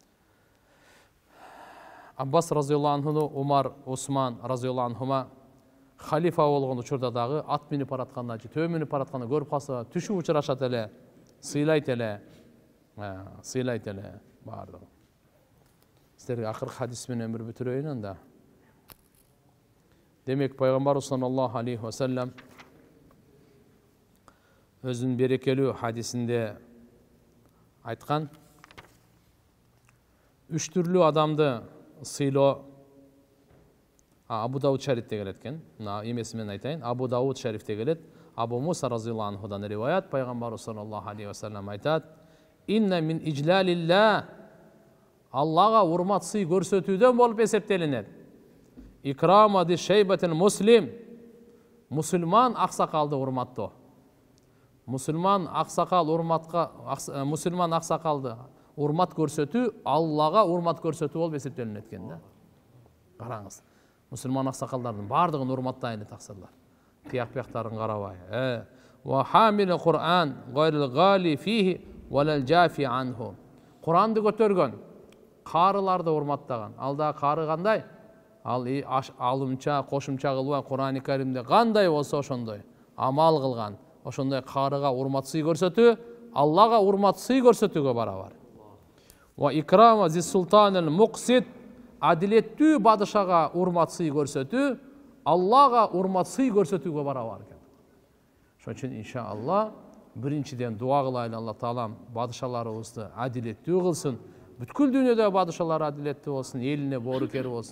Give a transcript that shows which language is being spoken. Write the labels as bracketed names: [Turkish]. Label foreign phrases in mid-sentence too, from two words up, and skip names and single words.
[Kyrgyz] Аббас [Arabic] رضي الله عنه, [Kyrgyz] Умар, Усман [Arabic] رضي الله عنهما [Kyrgyz] халифа болгон учурда дагы ат минип баратканда, төө минип баратканда көрүп калса, түшүп учурашат эле, сыйлайт эле баардыгы. Силерге акыркы хадис менен бир бүтүрөйүн анда. Демек пайгамбар [Arabic] صلى الله عليه وسلم [Kyrgyz] өзүнүн берекелүү хадисинде айткан, үч түрлүү адамды сыйлоо. Абу Дауд шарифте келет экен. Эмеси менен айтайын. Абу Дауд шарифте келет. Абу Муса [Arabic] رضي الله عنه [Kyrgyz] риваят, пайгамбар [Arabic] صلى الله عليه وسلم [Kyrgyz] айтат: [Arabic] "إن من إجلال الله", [Kyrgyz] Аллага урмат сый көрсөтүүдөн болуп эсептелинет. [Arabic] إكرام ذي الشيبة المسلم, [Kyrgyz] мусулман аксакалды урматтоо. Мусулман аксакалды урмат көрсөтүү Аллага урмат көрсөтүү болуп эсептелинет экен да. Караңыз. Мусулман аксакалдардын бардыгын урматтайлы таксырлар. Тияк-пияктарын карабай. [Arabic] وحامل القرآن غير الغالي فيه ولا الجافي عنه. [Kyrgyz] Куранды көтөргөн, карыларды урматтаган. Алда кары кандай? Ал алымча, кошумча кылбай Кур'ан-ы Каримде кандай болсо ошондой амал кылган. Ошондой карыга урмат сый көрсөтүү Аллага урмат сый көрсөтүүгө барабар. [Arabic] وإكرام ذي السلطان المقسط, [Kyrgyz] адилеттүү бадышага урмат сый көрсөтүү Аллага урмат сый көрсөтүүгө барабар экен. Ошон үчүн иншалла биринчиден дуа кылайлы, Алла таалам бадышаларыбызды адилеттүү кылсын. Бүткүл дүйнөдө бадышалар адилеттүү болсун, элине боорукер болсун.